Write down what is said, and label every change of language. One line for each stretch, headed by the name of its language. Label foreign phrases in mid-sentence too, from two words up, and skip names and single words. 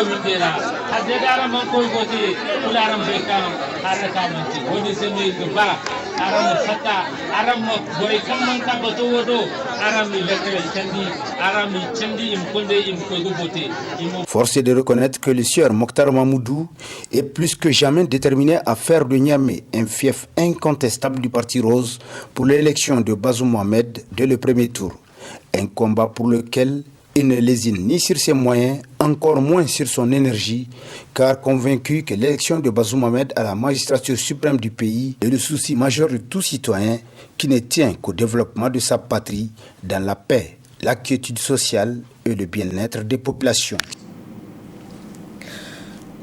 Zarma: dera hadde aram ko gote kula aram be kam haraka manti woni sene ba aram fata aram boy kam man ka bato wodo aram lekre tandi aram tandi im konde im ko gote.
French: Force est de reconnaître que le sieur Mokhtar Mahmoudou est plus que jamais déterminé à faire de Niamey un fief incontestable du Parti Rose pour l'élection de Bazoum Mohamed dès le premier tour. Un combat pour lequel il ne lésine ni sur ses moyens, encore moins sur son énergie, car convaincu que l'élection de Bazoum Mohamed à la magistrature suprême du pays est le souci majeur de tout citoyen qui ne tient qu'au développement de sa patrie dans la paix, la quiétude sociale et le bien-être des populations.